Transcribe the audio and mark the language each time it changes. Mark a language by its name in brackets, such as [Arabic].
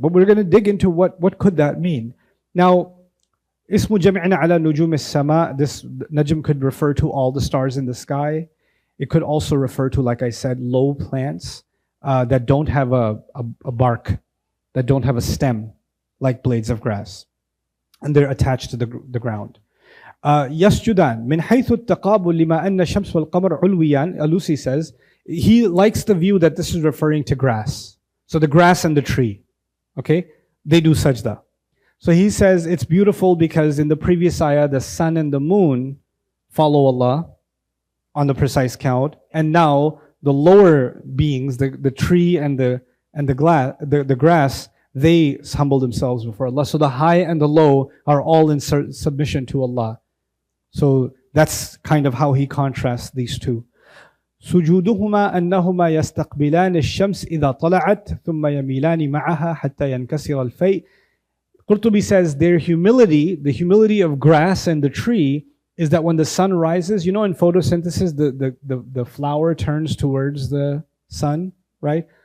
[English] But we're going to dig into what could that mean. Now, [Arabic] ismu jam'ina ala nujum as-sama, [English] this najm could refer to all the stars in the sky. It could also refer to, like I said, low plants that don't have a bark, that don't have a stem, like blades of grass. And they're attached to the ground. [Arabic] يسجدان من حيث التقابل لما أن الشمس والقمر علويان. [English] Alusi says, he likes the view that this is referring to grass. So the grass and the tree, okay, they do sajda. So he says it's beautiful because in the previous ayah, the sun and the moon follow Allah on the precise count, and now the lower beings, the tree and the grass, they humble themselves before Allah. So the high and the low are all in submission to Allah. So that's kind of how he contrasts these two. [Arabic] سجودهما أنهما يستقبلان الشمس إذا طلعت ثم يميلان معها حتى ينكسر الفيء. [English] Qurtubi says their humility, the humility of grass and the tree, is that when the sun rises, in photosynthesis, the flower turns towards the sun, right?